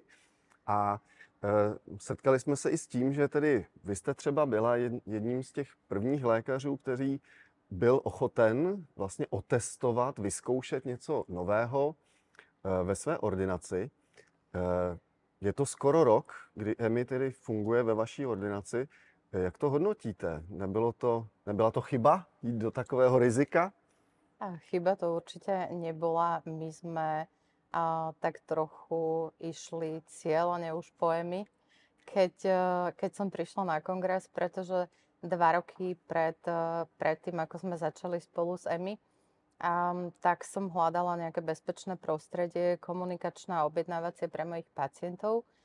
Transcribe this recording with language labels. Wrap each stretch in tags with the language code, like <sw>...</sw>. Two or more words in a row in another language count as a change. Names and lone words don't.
<cs>A setkali jsme se i s tím, že tedy vy jste třeba byla jedním z těch prvních lékařů, který byl ochoten vlastně otestovat, vyzkoušet něco nového ve své ordinaci. Je to skoro rok, kdy EMI tedy funguje ve vaší ordinaci. Jak to hodnotíte? Nebyla to chyba jít do takového rizika?</cs> <sk>Chyba to určite nebola. My sme tak trochu išli cieľene už po EMI, keď som prišla na kongres, pretože 2 roky pred tým, ako sme začali spolu s EMI, tak som hľadala nejaké bezpečné prostredie, komunikačné a objednávacie pre mojich pacientov.</sk>